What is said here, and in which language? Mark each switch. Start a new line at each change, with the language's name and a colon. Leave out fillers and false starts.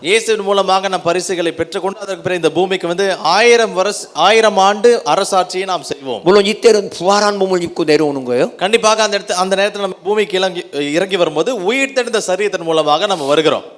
Tamil: இயேசுவின் மூலமாக நாம் பரிசுகளை பெற்றுக்கொண்டு அதற்கு பிறகு இந்த பூமிக்கு வந்து 1000 ஆண்டு அரசாட்சியை நாம் செய்வோம்.
Korean: 물론 이때는 부활한 몸을 입고 내려오는 거예요.
Tamil: கண்டிப்பாக அந்த நேரத்தில் நம்ம பூமிக்கு இறங்கி வரும்போது உயிர்த்தெழுந்த சரீரத்தின் மூலமாக நம்ம வருகிறோம்.